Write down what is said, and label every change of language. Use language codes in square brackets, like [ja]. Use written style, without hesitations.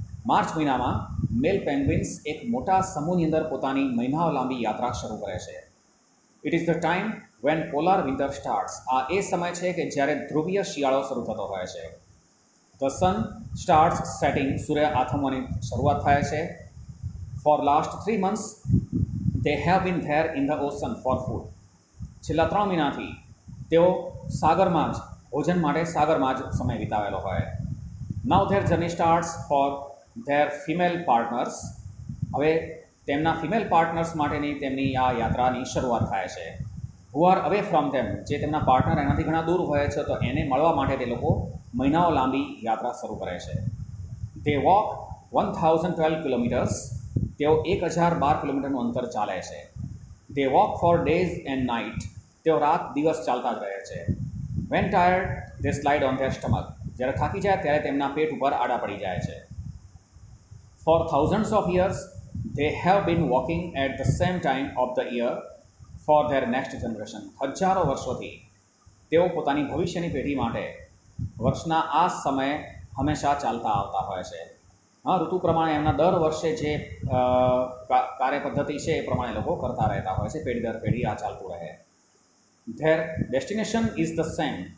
[gu] March મહિનામાં મેલ પેંગ્વિન્સ એક મોટા સમૂહની અંદર પોતાની મહિનાઓ લાંબી યાત્રા શરૂ કરે છે. [en] It is the time when polar winter starts. [gu] આ એ સમય છે કે જ્યારે ધ્રુવીય શિયાળો શરૂ થતો હોય છે. [en] the sun starts setting, [gu] સૂર્ય આથમવાની શરૂઆત થાય છે. [en] For last 3 months they have been there in the ocean for food. [gu] છેલ્લા 3 મહિનાથી તેઓ સાગરમાં જ ભોજન માટે સાગરમાં જ સમય વિતાવેલો હોય. [en] Now their journey starts for their female partners. [gu] હવે તેમના ફિમેલ પાર્ટનર્સ માટેની તેમની આ યાત્રાની શરૂઆત થાય છે. [en] who are away from them, [gu] જે તેમના પાર્ટનર એનાથી ઘણા દૂર હોય છે તો એને મળવા માટે તે લોકો મહિનાઓ લાંબી યાત્રા શરૂ કરે છે. [en] તે walk 1012 kilometres. [gu] તેઓ 1012 કિલોમીટરનું અંતર ચાલે છે. [en] They walk for days and night. [gu] તેઓ રાત દિવસ ચાલતા જ રહે છે. [en] When tired they slide on their stomach. [gu] જ્યારે થાકી જાય ત્યારે તેમના પેટ ઉપર આડા પડી જાય છે. [en] For thousands of years they have been walking at the same time of the year for their next generation. [gu] હજારો વર્ષોથી તેઓ પોતાની ભવિષ્યની પેઢી માટે વર્ષના આ સમયે હંમેશા ચાલતા આવતા હોય છે. ઋતુ પ્રમાણે એમના દર વર્ષે જે કાર્ય પદ્ધતિ છે એ પ્રમાણે લોકો કરતા રહેતા હોય છે. પેઢી દર પેઢી આ ચાલતું રહે. [en] Their destination is the same.